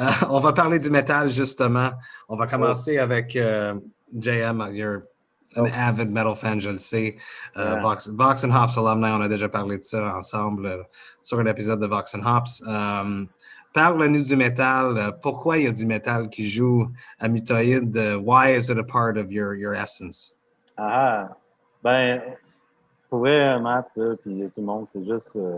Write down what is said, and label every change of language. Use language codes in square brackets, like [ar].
[fr] On va parler du métal, justement. On va commencer avec JM. [en] You're an avid metal fan, [fr] je le sais. Vox and Hops Alumni, on a déjà parlé de ça ensemble sur un épisode de Vox and Hops. Parle-nous du métal. Pourquoi il y a du métal qui joue à Mutoïde? [en] Why is it a part of your essence? [fr] Ben, pour vrai, Matt, puis tout le monde, c'est juste...